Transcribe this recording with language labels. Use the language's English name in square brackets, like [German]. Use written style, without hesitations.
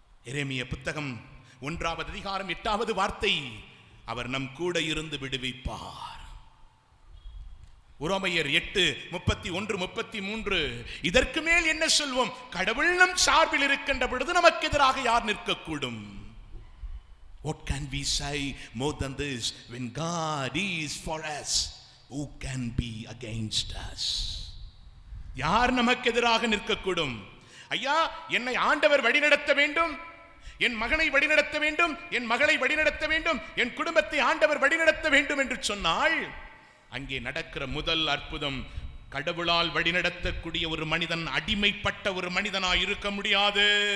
[Tamil] எரேமியா புத்தகம் 1வது அதிகாரம் 8வது வார்த்தை, அவர் நம் கூட இருந்து விடுவிப்பார். உரோமையர் 8:31-33. இதற்கு மேல் என்ன சொல்வோம்? கடவுள் நம் சார்பில் இருக்கின்ற பொழுது நமக்கு எதிராக யார் நிற்கக்கூடும்? [English] What can we say more than this? When God is for us, who can be against us? [Tamil] யார் நமக்கு எதிராக நிற்கக்கூடும்? ஐயா, என்னை ஆண்டவர் வழிநடத்த வேண்டும், என் மகனை வழிநடத்த வேண்டும், என் மகளை வழிநடத்த வேண்டும், என் குடும்பத்தை ஆண்டவர் வழிநடத்த வேண்டும் என்று சொன்னால் அங்கே நடக்கிற முதல் அற்புதம், கடவுளால் வழிநடத்தக்கூடிய ஒரு மனிதன் அடிமைப்பட்ட ஒரு மனிதனாய் இருக்க முடியாது.